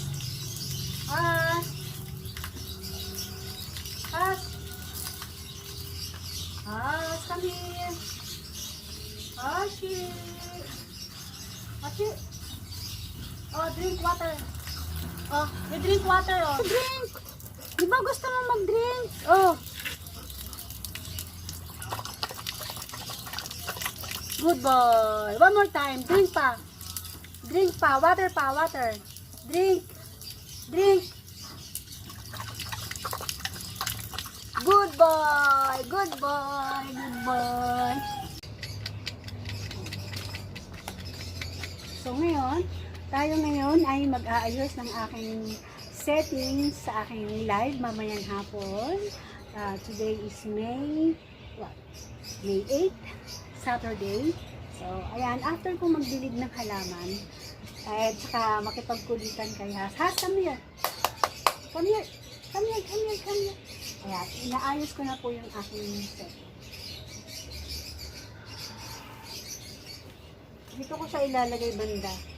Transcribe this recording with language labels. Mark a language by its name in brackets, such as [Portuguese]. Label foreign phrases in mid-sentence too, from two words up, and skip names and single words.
[English] Has. Has. Has. Come here. Hashi. Hashi. Oh, drink water. Oh, you drink water, oh. Drink. [Filipino] Di ba gusto mo mag-drink? Oh. [English] Good boy. One more time. Drink pa. Drink pa. Water pa. Water. Drink. Drink. Good boy. Good boy. Good boy. [Filipino] So ngayon, tayo ngayon ay mag-aayos ng aking settings sa aking live mamayang hapon. [English] Today is May 8, Saturday. [Filipino] So, ayan, after ko magdilig ng halaman, at saka makipagkulitan kay Has. [English] Has, come here. Come here. Come here, come here, come here. [Filipino] Ayan, inaayos ko na po yung aking setting. Dito ko siya ilalagay banda.